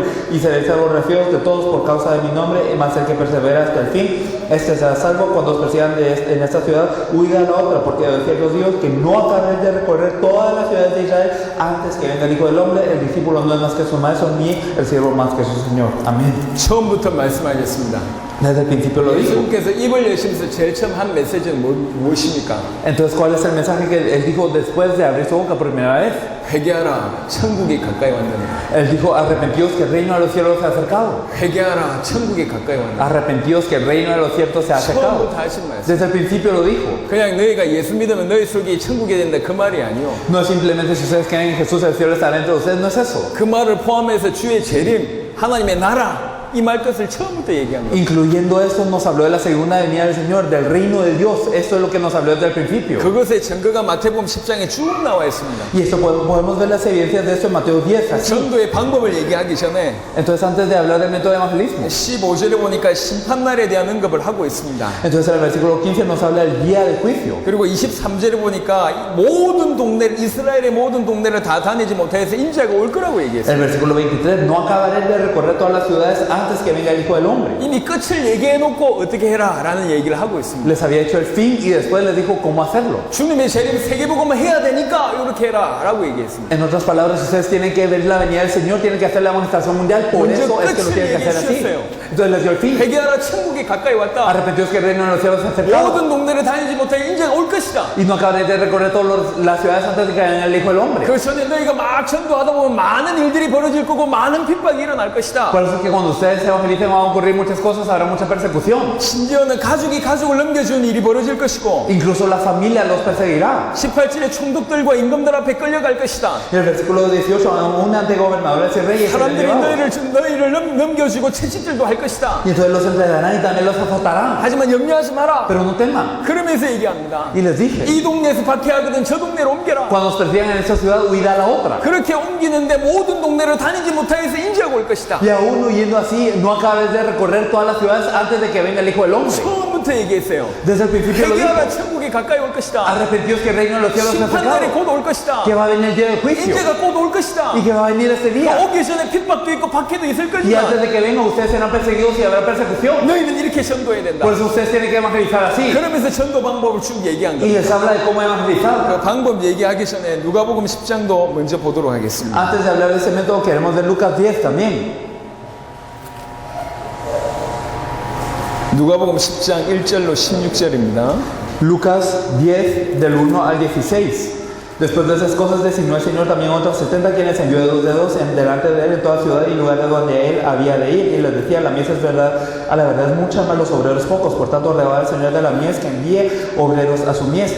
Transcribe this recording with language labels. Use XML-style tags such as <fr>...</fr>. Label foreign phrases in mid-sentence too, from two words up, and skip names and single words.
<es>Y seréis salvos refieros de todos por causa de mi nombre, y más el que persevera hasta el fin, este será salvo. Cuando os persigan en esta ciudad, huid a la otra, porque de cierto os digo que no acabaréis de recorrer todas las ciudades de Israel antes que venga el Hijo del Hombre. El discípulo no es más que su maestro, ni el siervo más que su Señor. Amén.</es> <ko>처음부터 말씀하셨습니다.</ko> <es>Desde el principio lo dijo.</es> <ko>예수님께서 입을 여시면서 제일 처음 한 메시지는 무엇입니까?</ko> <es>Entonces, ¿cuál es el mensaje que él dijo después de abrir su boca por primera vez?</es> <ko>회개하라, 천국이 가까이 왔느니라.</ko> <es>Él dijo, arrepentíos que el reino de los cielos se ha acercado.</es> <ko>회개하라, 천국이 가까이 왔느니라.</ko> <es>Arrepentíos que el reino de los cielos se ha acercado.</es> <ko>처음부터 하신 말씀.</ko> <es>Desde el principio lo dijo.</es> <ko>그냥 너희가 예수 믿으면 너희 속이 천국이 된다 그 말이 아니요.</ko> <es>No es simplemente si ustedes creen en Jesús, el cielo estará entre ustedes, no es eso.</es> <ko>그 말을 포함해서 주의 재림, 하나님의 나라 이 말 것을 처음부터 얘기한 거예요.</ko> <es>Incluyendo esto, nos habló de la segunda venida del Señor, del reino de Dios. Esto es lo que nos habló desde el principio.</es> <ko>그것의 증거가 마태복음 10장에 쭉 나와 있습니다.</ko> <es>Y esto podemos ver las evidencias de esto en Mateo 10. Así.</es> <ko>전도의 방법을 얘기하기 전에</ko> <es>Entonces, antes de hablar del método de evangelismo,</es> <ko>15절에 보니까 심판날에 대한 언급을 하고 있습니다.</ko> <es>entonces el versículo 15 nos habla del día del juicio.</es> <ko>그리고 23절에 보니까 모든 동네, 이스라엘의 모든 동네를 다 다니지 못해서 인자가 올 거라고 얘기했어요.</ko> <es>El versículo 23, no acabaré de recorrer todas las ciudades antes que venga el Hijo del Hombre.</es> <ko>이미 끝을 얘기해놓고 어떻게 해라 라는 얘기를 하고 있습니다.</ko> <es>Les había hecho el fin y después les dijo cómo hacerlo.</es> <ko>주님의 재림 세계복음을 해야 되니까 이렇게 해라 라고 얘기했습니다.</ko> <es>En otras palabras, ustedes tienen que ver la venida del Señor, tienen que hacer la amonestación mundial, por eso es que lo tienen que hacer así. Entonces les dio el fin.</es> <ko>회개하라, 천국이 가까이 왔다.</ko> <es>Arrepentidos que el reino de los cielos se ha acercado.</es> <ko>모든 동네를 다니지 못해 인자가 올 것이다.</ko> <es>Y no acabaré de recorrer todas las ciudades antes de que venga el Hijo del Hombre.</es> <ko>그 전에 너희가 막 전도하다 보면 많은 일들이 벌어질 거고 많은 핍박이 일어날 것이다.</ko> <es>Por eso es que cuando ustedes se evangelicen van a ocurrir muchas cosas, habrá mucha persecución.</es> <ko>심지어는 가족이 가족을 넘겨주는 일이 벌어질 것이고</ko> <es>Incluso la familia los perseguirá.</es> <ko>18절에 총독들과 임금들 앞에 끌려갈 것이다.</ko> <es>Y el versículo 18, aún ante gobernadores y reyes serán</es> <ko>사람들이</ko> <es>llevados.</es> <ko>너희를 넘겨주고 채찍질도 할 것이다.</ko> <es>Y entonces los entregarán y también los azotarán.</es> <ko>하지만 염려하지 마라.</ko> <es>Pero no teman.</es> <ko>그러면서 얘기합니다.</ko> <es>Y les dije,</es> <ko>이 동네에서 박해하거든 저 동네로 옮겨라.</ko> <es>cuando os persigan en esta ciudad, huid a la otra.</es> <ko>그렇게 옮기는데 모든 동네를 다니지 못하여서 인자가 올 것이다.</ko> <es>Y aún huyendo así, no acabes de recorrer todas las ciudades antes de que venga el Hijo del Hombre.</es> <ko>처음부터 얘기했어요.</ko> <es>Desde el principio lo dijo.</es> <ko>회개하라, 천국이 가까이 올 것이다.</ko> <es>Arrepentidos que el reino de los cielos se ha</es> <ko>심판날이</ko> <es>acercado.</es> <ko>곧 올 것이다.</ko> <es>Que va a venir el día del juicio.</es> <ko>인자가 곧 올 것이다.</ko> <es>Y que va a venir este día.</es> <ko>오기 전에 핍박도 있고 박해도 있을</ko> <es>Y antes</es> <ko>것이다.</ko> <es>de que venga, ustedes serán perseguidos y habrá persecución.</es> <ko>너희는 이렇게 전도해야 된다.</ko> <es>Por eso ustedes tienen que evangelizar así.</es> <ko>그러면서 전도 방법을 쭉 얘기한</ko> <es>Y</es> <ko>거예요.</ko> <es>les habla de cómo evangelizar.</es> <ko>그 방법 얘기하기 전에 누가복음 10장도 먼저 보도록 하겠습니다.</ko> <es>Antes de hablar de ese método, queremos ver Lucas 10 también.</es> <ko>누가복음 10장 1절로 16절입니다.</ko> <es>Lucas 10, del 1 al 16. Después de esas cosas designó el Señor también otros 70 quienes envió de dos dedos en delante de él en toda ciudad y lugares donde él había de ir, y les decía: la mies es verdad, a la verdad es mucha, mas los obreros pocos. Por tanto, rogaba al Señor de la mies que envíe obreros a su mies.</es>